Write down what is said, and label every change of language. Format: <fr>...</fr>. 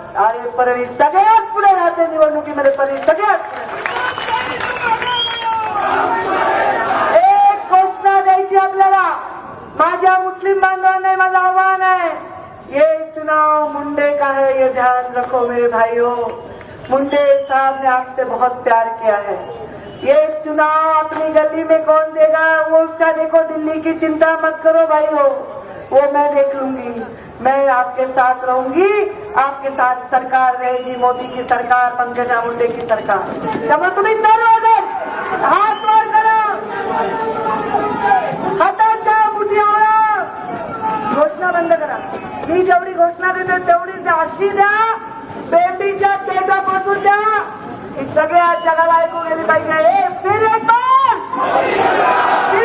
<mr>आणि परळी सगळ्यात पुढे राहते निवडणुकीमध्ये, परळी सगळ्यात एक घोषणा द्यायची आपल्याला. माझ्या मुस्लिम बांधवांना माझं आव्हान आहे,</mr> <hi>ये चुनाव मुंडे का है ये ध्यान रखो मेरे भाइयों. मुंडे साहब ने आपसे बहुत प्यार किया है. ये चुनाव अपनी गली में कौन देगा वो उसका देखो, दिल्ली की चिंता मत करो भाइयों, वो मैं देख लूंगी. मैं आपके साथ रहूंगी, आपके साथ सरकार रहेगी, मोदी की सरकार, पंकजा मुंडे की सरकार.</hi> <mr>त्यामुळे तुम्ही सर्वजण हात वर करा, हाताच्या मुठीवर घोषणा बंद करा. मी जेवढी घोषणा देते तेवढी अशी द्या, बेंबीच्या तेजापासून द्या, ही सगळ्या जगाला ऐकून गेली पाहिजे.</mr> <hi>फिर एक बार</hi>